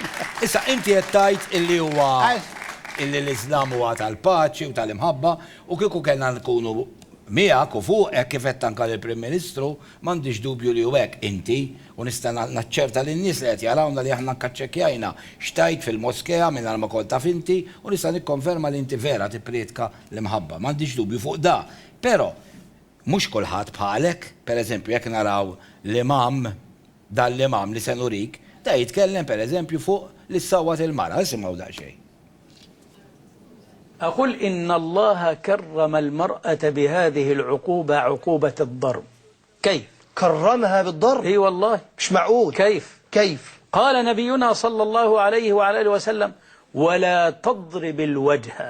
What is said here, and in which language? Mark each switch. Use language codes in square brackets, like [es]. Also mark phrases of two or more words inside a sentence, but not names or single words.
[mt] Issa inti qed tgħid illi huwa illi l-Iżlam huwa tal-paċi u tal-imħabba u kieku kellna nkunu miegħek u fuq hekk kif qed anke lill-Prim Ministru m'għandix dubju li hu hekk inti u nista' naċċerta lin-nies li qed jarawna li aħna kkaċċekkjajna xtajt fil-moskea mingħajr ma kont taf inti u nista' nikkonferma li inti vera tippretka l-imħabba. M'għandix dubju fuq da. Però mhux kulħadd bħalek, pereżempju jekk naraw l-imam dal-imam li se nurik, da jitkellem pereżempju fuq li ssawwat il-mara, isimgħu daqsxejn. [ar] أقول إن الله كرم المرأة بهذه العقوبة عقوبة الضرب. كيف؟ كرمها بالضرب؟ اي والله. مش معقول. كيف؟ قال نبينا صلى الله عليه وعلى آله وسلم: ولا تضرب الوجه